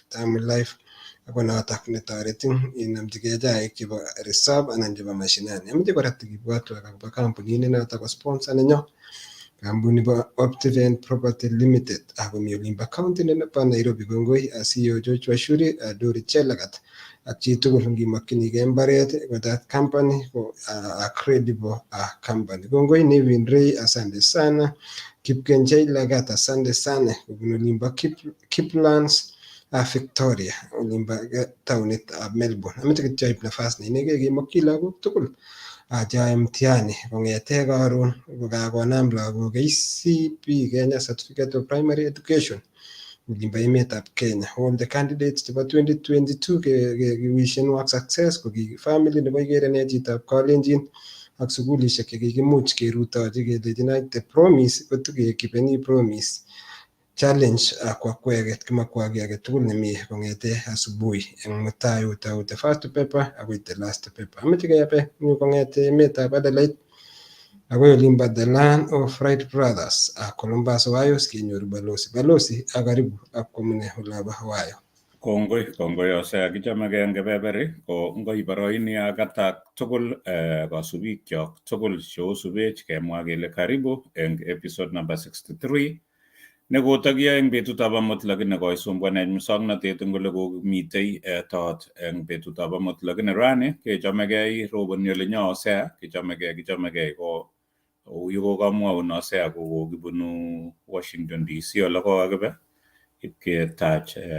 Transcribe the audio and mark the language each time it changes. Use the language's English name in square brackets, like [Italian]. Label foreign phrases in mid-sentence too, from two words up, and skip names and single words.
[Kalenjin] Tamu Life ako notok netoretin inomchigei chaik chebo reserve anan chebo mashinani. Ameche kora tikibwatwa akobo kampunit ne notok ko sponsor nenyo, kampuni bo Optiven Property Limited akomi olimbo county nebo Nairobi. Kongoi CEO George Washuri, Dori Chelagat ak chitugul ngimakchinigei mbaret ko [English] that company [Kalenjin] ko [English] a credible company. [Kalenjin] Kongoi Nevin Ray, [Swahili] asante sana. [Kalenjin] Kipkenjei Lagat, [Swahili] asante sana [Kalenjin] kobun olimbo Kiplands Victoria, olimbo taunit ab Melbourne. Ameche kityo aib nafas neinegei kemakchi lagok tugul achae mtihani kong'ete karon kokakonam lagok KCP, Kenya Certificate of Primary Education olimbo emetab Kenya. [English] All the candidates [Kalenjin] chebo 2022 kewishen [English] work success [Kalenjin] ko ki family nebo IGERE NEE CHITAB kalenjin ak sukulishek chekikimuch kerutochi kelechin [English] the promise [Kalenjin] kotikekipeni [English] promise challenge [Kalenjin] kwa kweket kimakwa ki age tugul nemi kong'ete asubuhi eng mutai utau [English] the first paper [Kalenjin] akoi [English] the last paper. [Kalenjin] Ameche kebe kong'ete emetab Adelaide akoi olimbo [English] the land of Wright brothers [Kalenjin] Columbus Ohio kenyoru Balozi. Balozi akaribu akwamune olabo Ohio. Kongoi ose kichomegei eng kebeberi ko ngoi boroini akatak tugul kasubik kyok tugul cheosubech kemwa kele karibu eng [English] episode number [Kalenjin] 63 nekotakiyoe eng betutab amut lakini koisumbuanech musoknotet eng ole komitei tot eng betutab amut, lakini rani kechomegei roboni ole nyo Osea, kichomegei ko yukokamwaun Osea ko kokibunu Washington DC ole kokakibe ipketach